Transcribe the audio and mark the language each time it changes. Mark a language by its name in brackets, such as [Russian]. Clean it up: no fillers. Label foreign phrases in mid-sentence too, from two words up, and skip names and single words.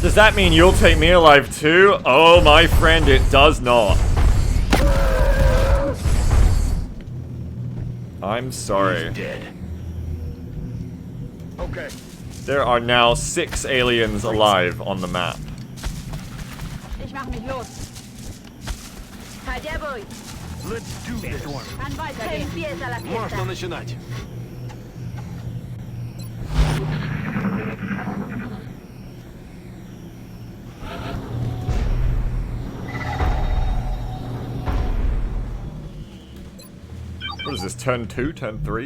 [English] Does that mean you'll take me alive too? Oh, my friend, it does not. I'm sorry. Dead. Okay. There are now 6 aliens alive on the map. [German] Ich mach mich los. [Spanish] Allá voy. [English] Let's do Van this. Dorn. [German] An weiter [Spanish] empieza la [Russian] Можно [Spanish] fiesta. [Russian] начинать. [English] What is this, turn 2, turn 3?